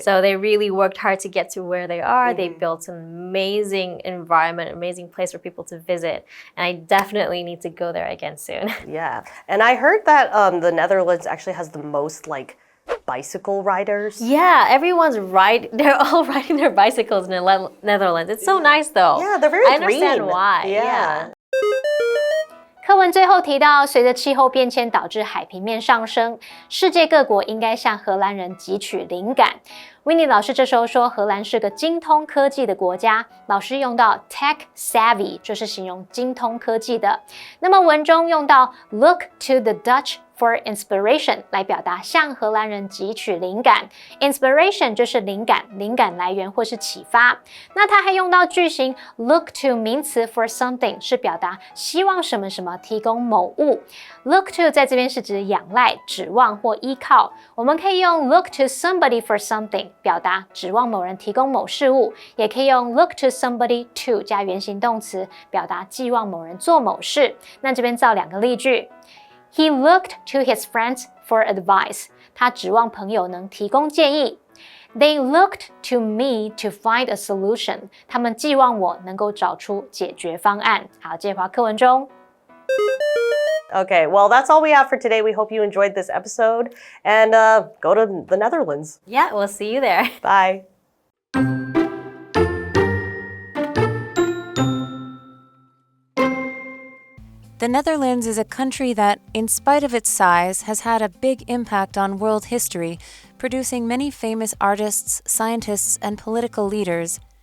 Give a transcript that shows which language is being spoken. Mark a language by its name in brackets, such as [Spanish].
[English] So they really worked hard to get to where they are. They built an amazing environment, amazing place for people to visit. And I definitely need to go there again soon. Yeah. And I heard that the Netherlands actually has the most bicycle riders. Yeah, they're all riding their bicycles in the Netherlands. It's so nice though. Yeah, they're very I understand green. why. Yeah. [Chinese] 课文最后提到，随着气候变迁导致海平面上升，世界各国应该向荷兰人汲取灵感。 Winnie 老师这时候说，荷兰是个精通科技的国家。老师用到 tech savvy， 就是形容精通科技的。那么文中用到 [English] look to the Dutch for inspiration [Chinese] 来表达向荷兰人汲取灵感。 Inspiration 就是灵感来源或是启发。那它还用到句型 look to 名词 for something 是表达希望什么什么提供某物。 Look to 在这边是指仰赖、指望或依靠。我们可以用 look to somebody for something 表达指望某人提供某事物，也可以用 look to somebody to 加原形动词表达寄望某人做某事。那这边造2个例句。 [English] He looked to his friends for advice. [Chinese] 他指望朋友能提供建议。 [English] They looked to me to find a solution. [Chinese] 他们寄望我能够找出解决方案。好，介华课文中。 [English] Okay, well, that's all we have for today. We hope you enjoyed this episode and go to the Netherlands. Yeah, we'll see you there. Bye. The Netherlands is a country that, in spite of its size, has had a big impact on world history, producing many famous artists, scientists, and political leaders.